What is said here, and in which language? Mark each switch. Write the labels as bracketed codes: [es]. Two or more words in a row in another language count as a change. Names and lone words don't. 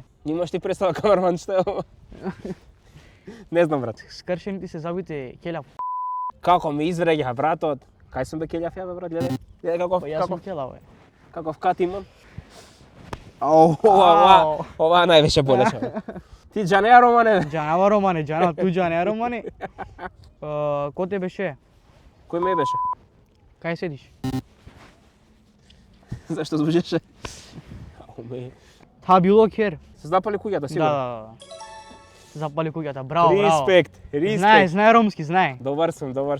[mk] Имаш ти представа камерман што е ова? Не знам брат. Скршените се забите келав. Како ми извреѓа братот. Кај сум бе келјав ја бе брат, гледај Јас сум келав е. каков кат имам. Ова највеќе болеше. [rom] Ти џанеа романе? Џанава романе, ту џанеа романе. [mk] Ко те беше? Кој ме беше? Кај седиш? Зашто звучеше? [rom] Та било кер. [mk] Се запали куќата сигурно. Да. Запали куќата, браво. Респект. Знае ромски, знае. Добар сум. Добар.